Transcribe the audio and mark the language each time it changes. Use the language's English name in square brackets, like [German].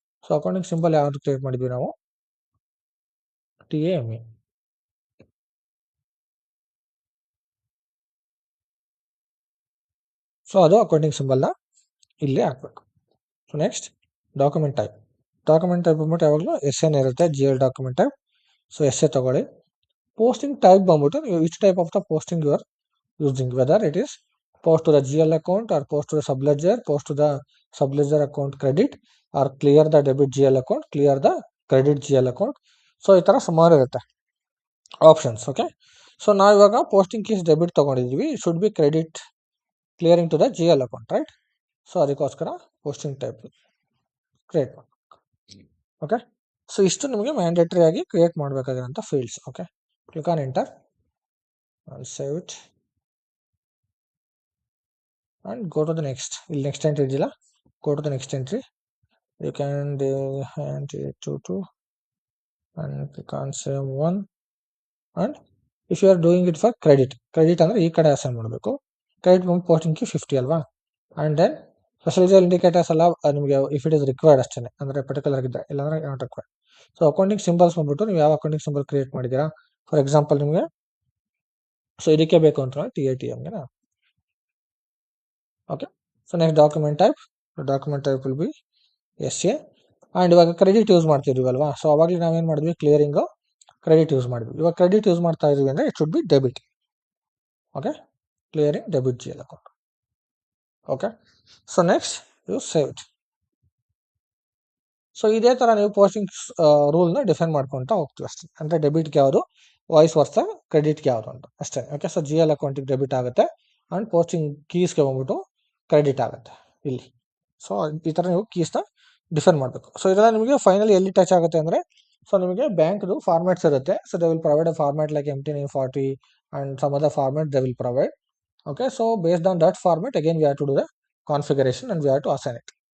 [Kannada] So accounting symbol ಯಾವುದು create ಮಾಡಿದ್ವಿ ನಾವು, TAME. ಸೊ ಅದು ಅಕೌಂಟಿಂಗ್ ಸಿಂಬಲ್ನ ಇಲ್ಲಿ ಹಾಕ್ಬೇಕು. So next document type. Document type ಬಂದ್ಬಿಟ್ಟು ಯಾವಾಗಲೂ SN ಇರುತ್ತೆ, GL document type. So SA ತಗೊಳ್ಳಿ. ಪೋಸ್ಟಿಂಗ್ ಟೈಪ್ ಬಂದ್ಬಿಟ್ಟು ನೀವು [English] Which type of the posting you are using, whether it is post to the GL account or post to the subledger, post to the subledger account credit, or clear the debit GL account, clear the credit GL account. [Kannada] So ಈ ಥರ ಸುಮಾರು ಇರುತ್ತೆ options. Okay, so ನಾವು ಇವಾಗ posting keys debit ತೊಗೊಂಡಿದ್ದೀವಿ, [English] should be credit clearing to the GL account, [Kannada] right. So ಅದಕ್ಕೋಸ್ಕರ posting type create ಮಾಡಿ. Okay, so ಇಷ್ಟು ನಿಮಗೆ ಮ್ಯಾಂಡೇಟರಿ ಆಗಿ create ಮಾಡಬೇಕಾಗಿರೋಂಥ fields. [English] Okay, click on enter and save it and go to the next. [Kannada] ಇಲ್ಲಿ next entry ಇದೆಯಲ್ಲ, [English] go to the next entry. You can hand it to 2 and click on save 1. and if you are doing it for credit [Kannada] ಅಂದರೆ ಈ ಕಡೆ assign ಮಾಡಬೇಕು. Credit ಬಂದು posting key 50 ಅಲ್ವಾ. And then ಸ್ಪೆಷಲೈಸರ್ indicators ಎಲ್ಲ ನಿಮಗೆ [English] if it is required [Kannada] ಅಷ್ಟೇ, ಅಂದರೆ ಪರ್ಟಿಕ್ಯುಲರ್ ಆಗಿದ್ದರೆ, ಇಲ್ಲಾಂದರೆ not required. So accounting symbols ಬಂದ್ಬಿಟ್ಟು ನೀವು ಯಾವ ಅಕೌಂಟಿಂಗ್ ಸಿಂಬಲ್ ಕ್ರಿಯೇಟ್ ಮಾಡಿದ್ದೀರಾ. ಫಾರ್ ಎಕ್ಸಾಂಪಲ್ ನಿಮಗೆ ಸೊ ಇದಕ್ಕೆ ಬೇಕು ಅಂತ TATMಗೆ. [English] Okay, so next document type will be SA. [Kannada] And ಇವಾಗ ಕ್ರೆಡಿಟ್ ಯೂಸ್ ಮಾಡ್ತಿದ್ವಿ ಅಲ್ವಾ. ಸೊ ಅವಾಗಲೇ ನಾವೇನು ಮಾಡಿದ್ವಿ, ಕ್ಲಿಯರಿಂಗು ಕ್ರೆಡಿಟ್ ಯೂಸ್ ಮಾಡಿದ್ವಿ. ಇವಾಗ ಕ್ರೆಡಿಟ್ ಯೂಸ್ ಮಾಡ್ತಾ ಇದೀವಿ ಅಂದರೆ [English] It should be debit. [Kannada] Okay, clearing debit GL account. [English] Okay, so next you save it. [Kannada] So ಇದೇ ಥರ ನೀವು ಪೋಸ್ಟಿಂಗ್ ರೂಲ್ನ ಡಿಫೈನ್ ಮಾಡ್ಕೊತಾ ಹೋಗ್ತೀವಿ ಅಷ್ಟೇ. ಅಂದರೆ ಡೆಬಿಟ್ಗೆ ಯಾವುದು, ವಾಯ್ಸ್ ವರ್ಸ ಕ್ರೆಡಿಟ್ಗೆ ಯಾವುದು ಅಂತ ಅಷ್ಟೇ. ಓಕೆ, ಸೊ GL ಅಕೌಂಟಿಗೆ ಡೆಬಿಟ್ ಆಗುತ್ತೆ ಆ್ಯಂಡ್ ಪೋಸ್ಟಿಂಗ್ ಕೀಸ್ಗೆ ಬಂದ್ಬಿಟ್ಟು ಕ್ರೆಡಿಟ್ ಆಗುತ್ತೆ ಇಲ್ಲಿ. ಸೊ ಈ ಥರ ನೀವು ಕೀಸ್ನ ಡಿಫೈನ್ ಮಾಡಬೇಕು. ಸೊ ಇದೆಲ್ಲ ನಿಮಗೆ ಫೈನಲಿ ಎಲ್ಲಿ ಟಚ್ ಆಗುತ್ತೆ ಅಂದರೆ, ಸೊ ನಿಮಗೆ ಬ್ಯಾಂಕ್ದು ಫಾರ್ಮ್ಯಾಟ್ಸ್ ಇರುತ್ತೆ. [English] So they will provide a format like MT940 and some other format they will provide. Okay, so based on that format, again we have to do the configuration and we have to assign it.